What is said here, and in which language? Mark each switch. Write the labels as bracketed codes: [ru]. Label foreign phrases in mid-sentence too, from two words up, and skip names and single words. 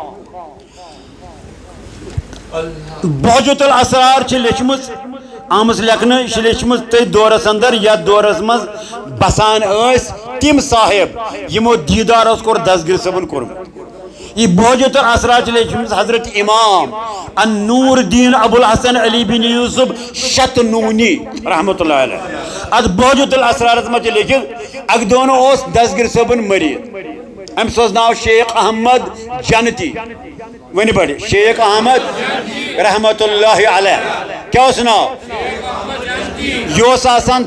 [ks] بہجت الاسرار چھِ لیٚچھمٕژ آمٕژ لیکھنہٕ یہِ چھِ لیٚچھمٕژ تٔتھۍ دورس انٛدر یتھ دورس منٛز بسان ٲسۍ تِم صاحب یِمو دیٖدار اوس کوٚر دسگیٖر صٲبن کوٚرمُت یہ بہجت الاسرار چھِ لیٚچھمٕژ حضرت امام النور الدین ابو الحسن علی بن یوسف شتنونی رحمۃ اللہ علیہ اتھ بہجت الاسرارس منٛز چھِ لیٚکھِتھ اکہِ دۄہ اوس دسگیٖر صٲبُن مریٖد أمِس اوس ناو شیخ احمد جنتی ونہِ بڑِ شیخ احمد [ar] رحمۃ اللہ علیہ [ks] کیٛاہ اوس ناو یہ اوس آسان